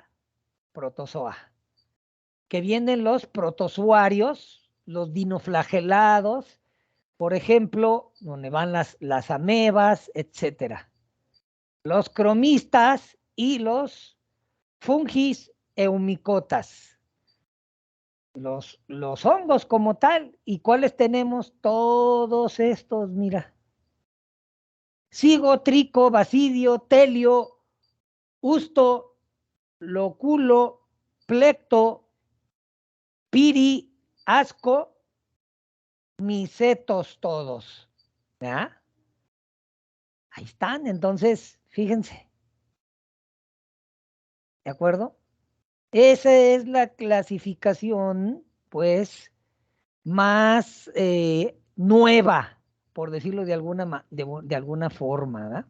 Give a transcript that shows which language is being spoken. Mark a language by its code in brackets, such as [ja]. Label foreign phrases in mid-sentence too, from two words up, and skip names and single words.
[es] Protozoa, que vienen los protozoarios, los dinoflagelados, por ejemplo, donde van las amebas, etcétera. Los cromistas y los fungis eumicotas. Los hongos como tal. ¿Y cuáles tenemos? Todos estos, mira. Cigo, trico, basidio, telio, usto, lóculo, plecto, piri, asco, micetos todos. ¿Ya? Ahí están, entonces, fíjense. ¿De acuerdo? Esa es la clasificación, pues, más nueva, por decirlo de alguna forma, ¿verdad?